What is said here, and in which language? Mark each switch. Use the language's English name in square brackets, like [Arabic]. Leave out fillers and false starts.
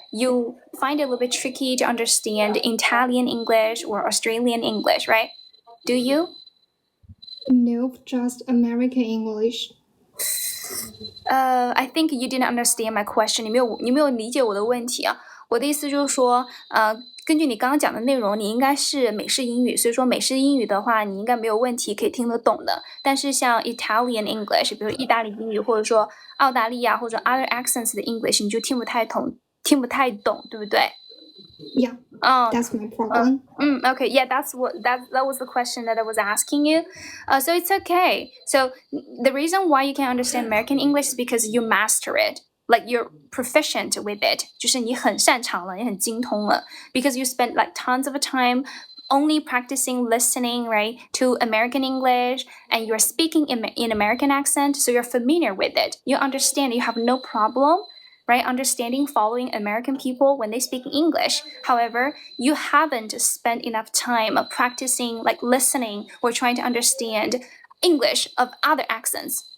[English] You find it a little bit tricky to understand Italian English or Australian English, right? Do you? no, just American English. I think you didn't understand my question. [Chinese] 你没有理解我的问题啊？我的意思就是说，根据你刚刚讲的内容，你应该是美式英语，所以说美式英语的话，你应该没有问题可以听得懂的。但是像 Italian English，比如意大利英语，或者说澳大利亚或者 [English] other accents [Chinese] 的 English，你就听不太懂，对不对？ [English] Yeah, that's my problem. Okay, yeah, that was the question that I was asking you. So it's okay. So the reason why you can understand American English is because you master it. Like you're proficient with it. [Chinese] 就是你很擅长了，你很精通了。 [English] Because you spend like tons of time only practicing listening, right, to American English, and you're speaking in American accent, so you're familiar with it. You understand. You have no problem, right, understanding, following American people when they speak English. However, you haven't spent enough time practicing, like listening or trying to understand English of other accents.